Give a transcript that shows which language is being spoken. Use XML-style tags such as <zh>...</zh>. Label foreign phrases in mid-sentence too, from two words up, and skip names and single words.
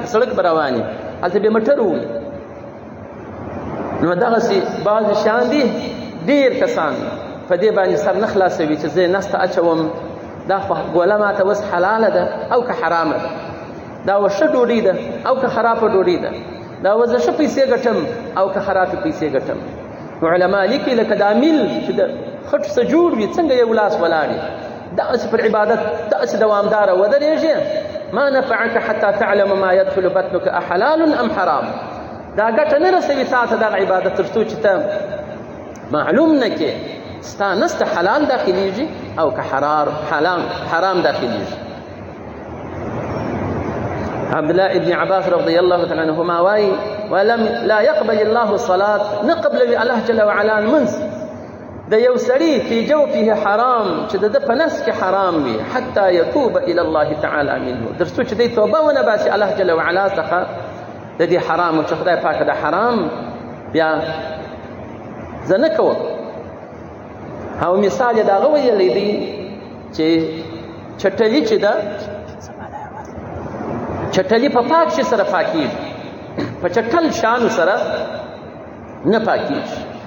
<ps>په سړک به روان وي، هلته به موټر وي. نو دغسې بعضې شیان دي ډېر کسان په دې باندې سر نه خلاصوي چې زه یې نسته اچوم، دا خو ګوله ماته اوس حلاله ده او که حرامه ده، دا اوس ښه ډوډۍ ده او که خرابه ډوډۍ ده، دا اوس زه ښه پیسې ګټم او که خرابې پیسې ګټم. نو علما لیکي لکه دا میل چې د خټ څه جوړ وي، څنګه یو لاس ولاړ وي، داسې پر عبادت داسې دوامداره ودرېږي.</ps> <ar>ما نفعك حتى تعلم ما يدخل بطنك احلال ام حرام.</ar> <ps>دا ګټه نه رسوي تا ته دغه عبادت تر څو چې ته معلوم نه کې ستا نسته حلال داخليږي او که حرام داخليږي.</ps> <ar>عبد الله ابن عباس رضي الله تعالى عنهما وايي لا يقبل الله الصلاة،</ar> <ps>نه قبلوي الله</ps> <ar>جل وعلا</ar> <ps>منځ د یو سړي</ps> <ar>في جوفه حرام</ar> <ps>چې د ده په نس کې حرام وي،</ps> <ar>حتى يتوب الى الله تعالى منه،</ar> <ps>تر څو چې دی توبه ونه باسي الله</ps> <ar>جل وعلا</ar> <ps>څخه د دې حرام، چې خدای پاک د حرام بیا زه نه کوم. او مثال یې د هغه ویلی دی چې چټلي چې ده، چټلي په پاک شي سره پاکېږي، په چټل شانو سره نه پاکېږي.</ps>